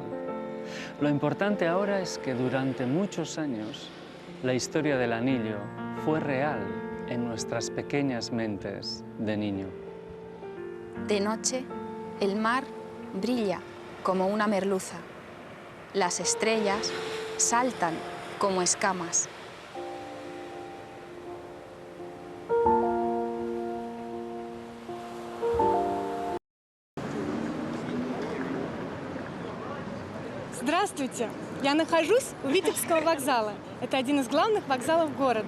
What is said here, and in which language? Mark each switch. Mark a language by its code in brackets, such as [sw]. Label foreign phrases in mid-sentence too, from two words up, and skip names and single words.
[es] Lo importante ahora es que durante muchos años la historia del anillo fue real en nuestras pequeñas mentes de niño. De noche, el mar brilla como una merluza. Las estrellas saltan como escamas. [ru] Здравствуйте! Я нахожусь у Витебского вокзала. Это один из главных вокзалов города.